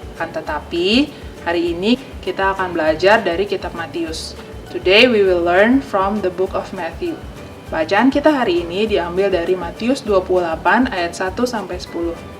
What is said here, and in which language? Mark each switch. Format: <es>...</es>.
<id>Kan tetapi, hari ini kita akan belajar dari kitab Matius.</id> <en>Today we will learn from the book of Matthew.</en> <id>Bacaan kita hari ini diambil dari Matius 28 ayat 1 sampai 10.</id>